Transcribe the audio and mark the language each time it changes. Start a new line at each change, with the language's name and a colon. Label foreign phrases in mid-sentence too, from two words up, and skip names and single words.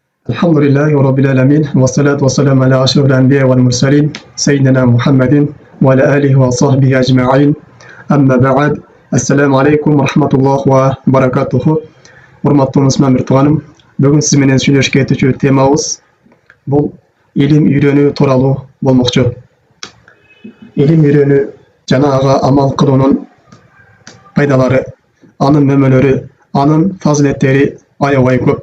Arabic: الحمد لله رب العالمين والصلاة والسلام على أشرف الأنبياء والمرسلين سيدنا محمد وعلى آله وصحبه أجمعين أما بعد السلام عليكم ورحمة الله وبركاته.
Kyrgyz: Урматтуу мусулман тууганым, бүгүн сиз менен сүйлөшкө кетүүчү темабыз бул илим үйрөнүү тууралуу болмокчу. Илим үйрөнүү жана ага амал кылуунун пайдалары, анын мөмөлөрү, анын фазилеттери аябай көп.